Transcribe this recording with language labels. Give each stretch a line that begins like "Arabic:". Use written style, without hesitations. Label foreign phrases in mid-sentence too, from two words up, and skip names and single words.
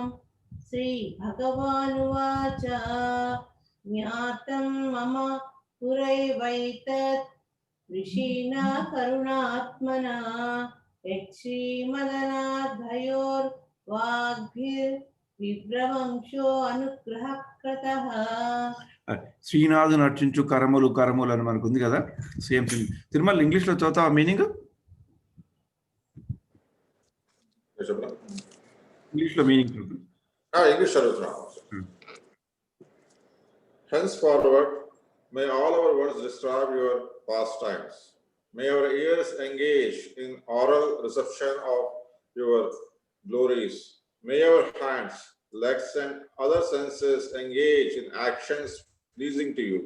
Sanskrit: श्रीभगवानुवाच ज्ञातं मम पुरैवैतत् ऋषिणा करुणात्मना यक्षीमदनाधयोर्वाग्भिर्विभ्रवंशो अनुग्रहः कृतः.
Telugu: శ్రీనాథుని అర్చించు కరములు కరములు అని మనకు ఉంది కదా,
English: same thing.
Telugu: తిరుమల ఇంగ్లీష్ లో చదువుతావా మీనింగ్? ఇంగ్లీష్ లో మీనింగ్ ఇంగ్లీష్ చదువుతున్నాను.
English: Henceforward, may all our words describe your pastimes. May our ears engage in oral reception of your glories. May our hands, legs, and other senses engage in actions pleasing to you.